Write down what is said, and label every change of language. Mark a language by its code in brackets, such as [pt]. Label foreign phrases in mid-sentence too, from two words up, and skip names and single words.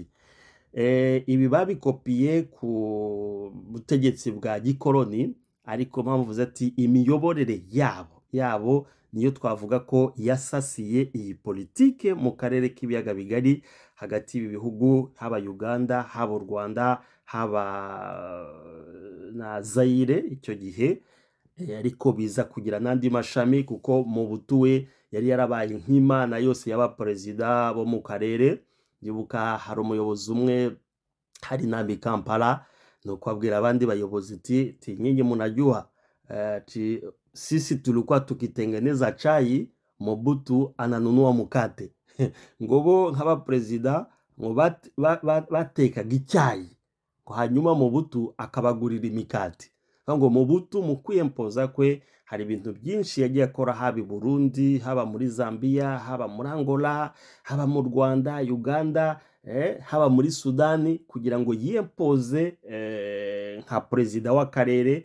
[rw] Ibi babikopiye ku butegetsi bwa gikoloni, ariko mpamvuze ati imiyoborere yabo niyo twavuga ko yasasiye iyi politike mu karere k'ibiyaga bigari hagati y'ibi bihugu, haba Uganda, haba u Rwanda, haba na Zaire icyo gihe. Ariko biza kugira n'andi mashami, kuko Mobutu we yari yarabaye nk'imana yose y'abaperezida bo mu karere. Ndibuka hari umuyobozi umwe hari nami Kampala, nuko abwira abandi bayobozi ati [sw] nyinyi munajua sisi tulikuwa tukitengeneza chai, Mobutu ananunua mukate. [rw] Ngo bo nk'abaperezida ngo batekaga icyayi, hanyuma Mobutu akabagurira imikati. Ngo Mobutu mu kwiyempoza kwe hari ibintu byinshi yagiye akora, haba i Burundi, haba muri Zambia, haba muri Angola, haba mu Rwanda, Uganda, haba muri Sudani, kugira ngo yiyempoze nka perezida w'akarere.